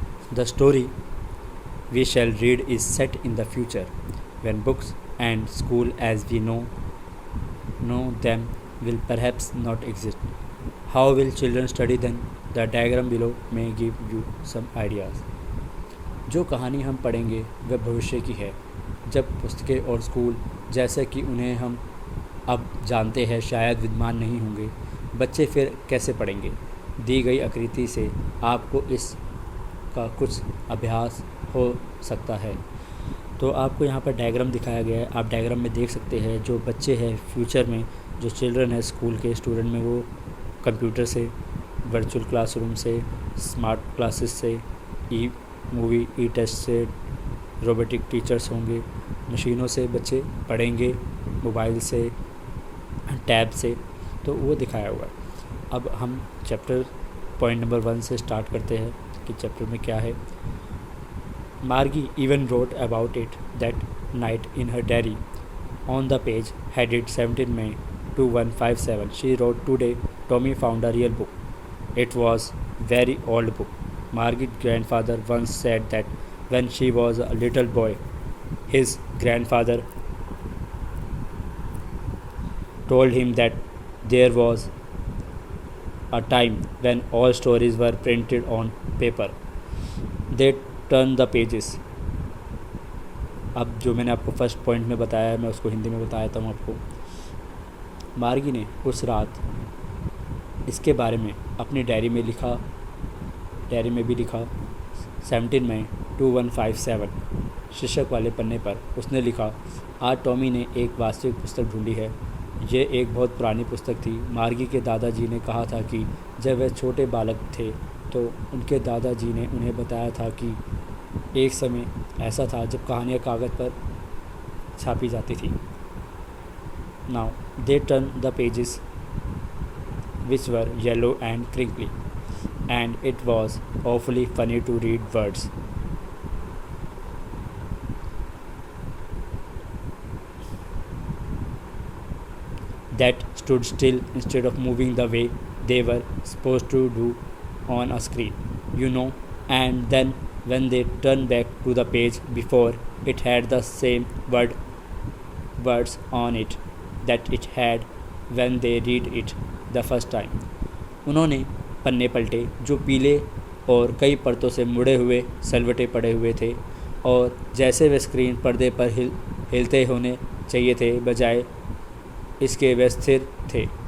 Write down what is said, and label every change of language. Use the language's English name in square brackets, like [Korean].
[English] The story we shall read is set in the future when books and school as we know them will perhaps not exist. How will children study then? The diagram below may give you some ideas. [Hindi] जो कहानी हम पढ़ेंगे वह भविष्य की है, जब पुस्तकें और स्कूल जैसे कि उन्हें हम अब जानते हैं शायद विद्यमान नहीं होंगे। बच्चे फिर कैसे पढ़ेंगे? दी गई आकृति से आपको इसका कुछ अभ्यास हो सकता है। तो आपको यहाँ पर डायग्राम दिखाया गया है। आप डायग्राम में देख सकते हैं जो बच्चे हैं फ्यूचर में, जो चिल्ड्रन है स्कूल के स्टूडेंट में, वो कंप्यूटर से, वर्चुअल क्लासरूम से, स्मार्ट क्लासेस से, ई मूवी, ई टेस्ट से, रोबोटिक टीचर्स होंगे, मशीनों से बच्चे पढ़ेंगे, मोबाइल से, टैब से, तो वो दिखाया हुआ है। अब हम चैप्टर पॉइंट नंबर 1 से स्टार्ट करते हैं कि चैप्टर में क्या है। [English] Margie even wrote about it that night in her diary on the page headed 17 May 2157. She wrote, "Today Tommy found a real book. It was very old book. Margie's grandfather once said that when she was a little boy, his grandfather told him that there was a time when all stories were printed on paper. They turn the pages." [Hindi] अब जो मैंने आपको first point में बताया है, मैं उसको हिंदी में बताया था आपको। मार्गी ने उस रात इसके बारे में अपनी डायरी में भी लिखा 17 मई 2157 शीर्षक वाले पन्ने पर उसने लिखा, आज टॉमी ने एक वास्तविक पुस्तक ढूंढी है। ये एक बहुत पुरानी पुस्तक थी। मार्गी के दादाजी ने कहा था कि जब वह छोटे बालक थे तो उनके दादाजी ने उन्हें बताया था कि एक समय ऐसा था जब कहानियाँ कागज़ पर छापी जाती थी। [English] Now they turn the pages which were yellow and crinkly, and it was awfully funny to read words that stood still instead of moving the way they were supposed to do on a screen, and then when they turned back to the page before, it had the same words on it that it had when they read it the first time. [Hindi] उन्होंने पन्ने पलटे जो पीले और कई परतों से मुड़े हुए सलवटे पड़े हुए थे, और जैसे वे स्क्रीन पर्दे पर हिलते होने चाहिए थे, बजाय इसके वे स्थिर थे।